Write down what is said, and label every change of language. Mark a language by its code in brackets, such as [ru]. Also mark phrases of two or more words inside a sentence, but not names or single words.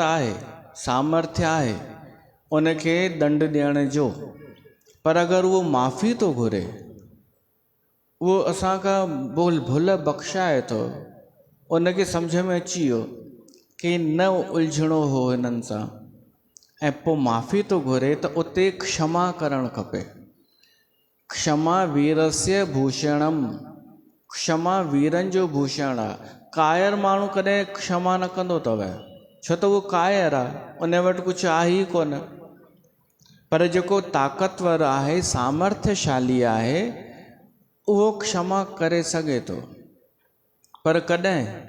[sd] आहे, सामर्थ्य आहे उनखे दंड ॾियण जो, पर अगरि उहो माफ़ी थो घुरे, उहो असांखां भुल बख़्शाए थो, उनखे सम्झ में अची वियो कि न उलझणो हो हिननि सां, ऐं पोइ माफ़ी थो घुरे, त उते क्षमा करणु खपे। [sa] क्षमा वीरस्य भूषणम, [sd] क्षमा वीरनि जो भूषण आहे। कायर माण्हू कॾहिं क्षमा न कंदो अथव। छो त उहो कायर आहे, उन वटि कुझु आहे ई कोन। पर जेको ताक़तवर आहे, सामर्थ्यशाली आहे, उहो क्षमा करे सघे थो। पर कॾहिं?